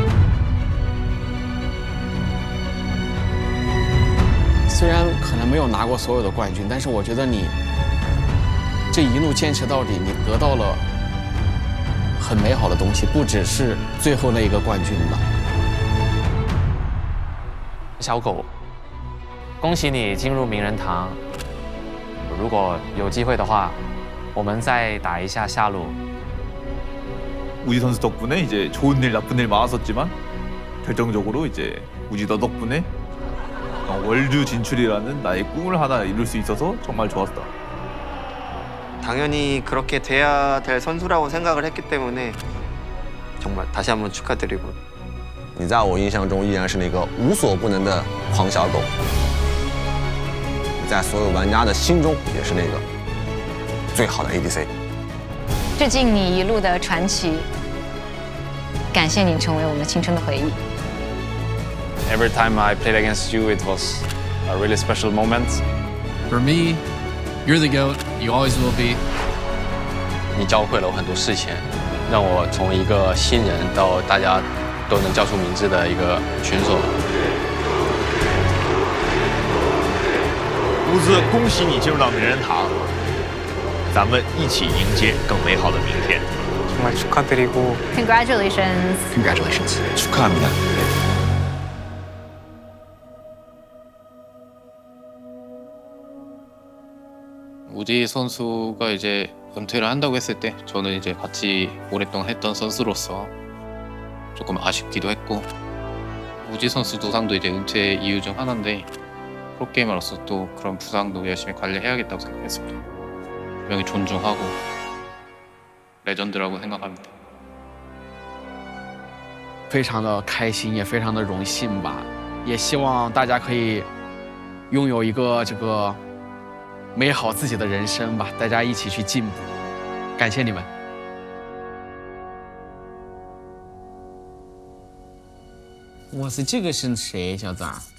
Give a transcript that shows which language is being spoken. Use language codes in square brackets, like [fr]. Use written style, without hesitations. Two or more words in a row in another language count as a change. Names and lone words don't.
[zh] 虽然可能没有拿过所有的冠军，但是我觉得你这一路坚持到底，你得到了很美好的东西，不只是最后那一个冠军吧。小狗，恭喜你进入名人堂。如果有机会的话，我们再打一下下路。 [ko] 우지 선수 덕분에 이제 좋은 일 나쁜 일 많았었지만 결정적으로 이제 우지 너 덕분에 월드 진출이라는 나의 꿈을 하나 이룰 수 있어서 정말 좋았다. 당연히 그렇게 돼야 될 선수라고 생각을 했기 때문에 정말 다시 한번 축하드리고. [zh] 你在我印象中依然是那个无所不能的狂小狗，你在所有玩家的心中也是那个最好的 ADC。致敬你一路的传奇，感谢你成为我们青春的回忆。 [en] Every time I played against you, it was a really special moment. For me, you're the GOAT. You always will be. [zh] 你教会了我很多事情，让我从一个新人到大家都能叫出名字的一个选手。乌兹，恭喜你进入到名人堂，咱们一起迎接更美好的明天。 [ko] 정말 축하드리고. [en] Congratulations. Congratulations. [ko] 축하합니다. 우지 선수가 이제 은퇴를 한다고 했을 때 저는 이제 같이 오랫동안 했던 선수로서 조금 아쉽기도 했고 우지 선수 부상도 이제 은퇴 이유 중 하나인데 프로게이머로서 또 그런 부상도 열심히 관리해야겠다고 생각했습니다. 분명히 존중하고 레전드라고 생각합니다. [zh] 非常的开心，也非常的荣幸吧，也希望大家可以拥有一个这个美好自己的人生吧，大家一起去进步，感谢你们。哇塞，这个是谁，小崽儿？